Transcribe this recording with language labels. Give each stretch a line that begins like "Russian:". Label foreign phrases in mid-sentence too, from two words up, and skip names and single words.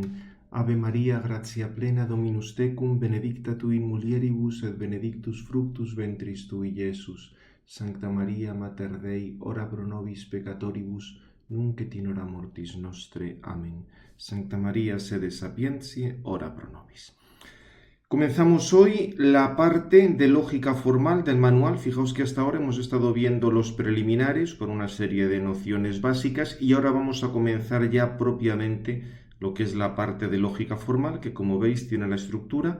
Latin: Ave Maria, gratia plena, Dominus tecum, benedicta tu in mulieribus et benedictus fructus ventris tui, Iesus. Sancta Maria, Mater Dei, ora pro nobis peccatoribus, nunc et in hora mortis nostre. Amen. Sancta Maria, sede sapientiae, ora pro nobis.
Spanish: Comenzamos hoy la parte de lógica formal del manual. Fijaos que hasta ahora hemos estado viendo los preliminares con una serie de nociones básicas y ahora vamos a comenzar ya propiamente lo que es la parte de lógica formal, que como veis tiene la estructura.